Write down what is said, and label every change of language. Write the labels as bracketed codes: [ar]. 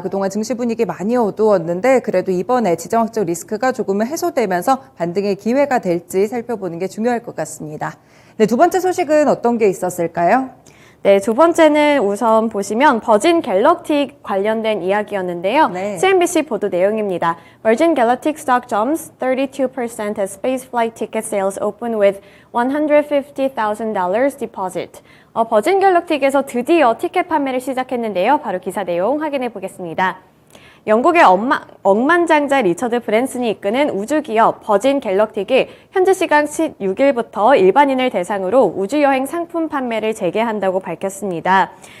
[ko] 그동안 증시 분위기 많이 어두웠는데 그래도 이번에 지정학적 리스크가 조금은 해소되면서 반등의 기회가 될지 살펴보는 게 중요할 것 같습니다. 네, 두 번째 소식은 어떤 게 있었을까요? 네, 두 번째는 우선 보시면 버진 갤럭틱 관련된 이야기였는데요. 네. CNBC 보도 내용입니다. [en] Virgin Galactic stock jumps 32% as space flight ticket sales open with $150,000 deposit. [ko] 버진 갤럭틱에서 드디어 티켓 판매를 시작했는데요. 바로 기사 내용 확인해 보겠습니다. 영국의 억만장자 리처드 브랜슨이 이끄는 우주기업 버진 갤럭틱이 현지 시간 16일부터 일반인을 대상으로 우주여행 상품 판매를 재개한다고 밝혔습니다.